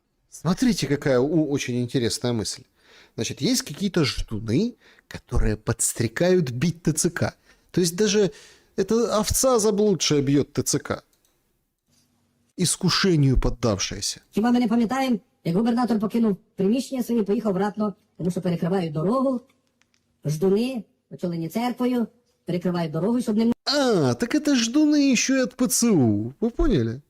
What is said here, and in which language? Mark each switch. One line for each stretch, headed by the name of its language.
Russian: Смотрите, какая очень интересная мысль. Значит, есть какие-то ждуны, которые подстрекают бить ТЦК. То есть даже эта овца заблудшая бьет ТЦК. Искушению поддавшаяся.
Ukrainian: Хіба ми не пам'ятаємо, як губернатор покинув приміщення своє, поїхав обратно, тому що перекривають дорогу, ждуни, очолені церквою, перекривають дорогу, щоб не
Russian: А, так это ждуны еще и от ПЦУ. Вы поняли?